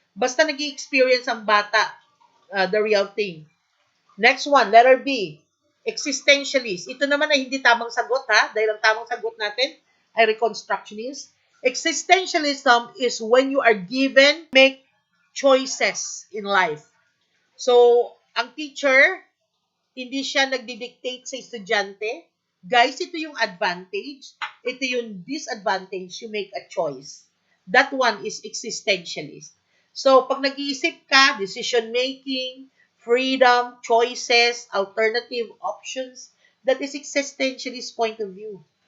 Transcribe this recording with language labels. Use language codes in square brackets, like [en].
[tl] Basta nag-i-experience ang bata, [en] the real thing. Next one, [tl] letter B, existentialist. Ito naman ay hindi tamang sagot, ha? Dahil ang tamang sagot natin ay reconstructionist. [en] Existentialism is when you are given make choices in life. [tl] So, ang teacher, hindi siya nagdi-dictate sa estudyante. Guys, ito yung advantage. Ito yung disadvantage. [en] You make a choice. That one is existentialist. [tl] So, pag nag-iisip ka, [en] decision-making, freedom, choices, alternative options, that is existentialist point of view.